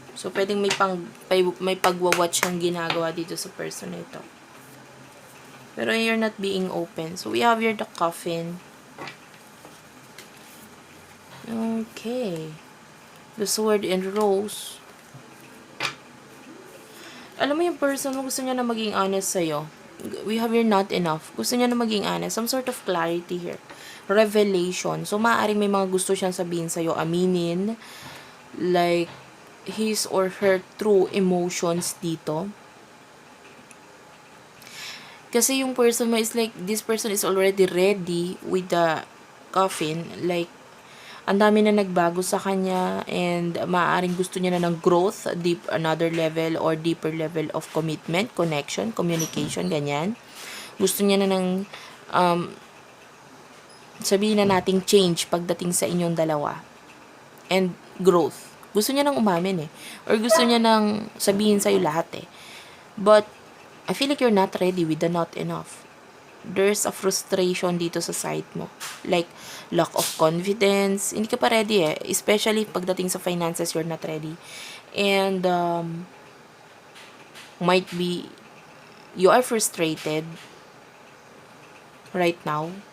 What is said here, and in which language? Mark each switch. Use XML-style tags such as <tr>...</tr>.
<tl>So, pwedeng may pagwa-watch ang ginagawa dito sa person na ito.</tl> <en>Pero you're not being open. So, we have here the coffin. Okay. The sword and rose.</en> <tl>Alam mo yung person mo, gusto niya na maging honest sa'yo.</tl> <en>We have here not enough.</en> <tl>Gusto niya na maging honest.</tl> <en>Some sort of clarity here. Revelation.</en> <tl>So, maaaring may mga gusto siyang sabihin sa'yo, aminin.</tl> <en>Like, his or her true emotions dito.</en> <tl>Kasi yung person mo</tl> <en>is like, this person is already ready with the coffin.</en> <tl>Like, ang dami na nagbago sa kanya and maaaring gusto niya na ng growth,</tl> <en>another level or deeper level of commitment,</en> <tl>connection, communication, ganyan. Gusto niya na ng sabihin na nating change pagdating sa inyong dalawa. And growth. Gusto niya nang umamin eh. Or gusto niya nang sabihin sa'yo lahat eh.</tl> <en>But, I feel like you're not ready with the not enough. There's a frustration</en> <tl>dito sa side mo.</tl> <en>Like, lack of confidence.</en> <tl>Hindi ka pa ready eh.</tl> <en>Especially pagdating sa finances, you're not ready. And, might be, you are frustrated right now.</en>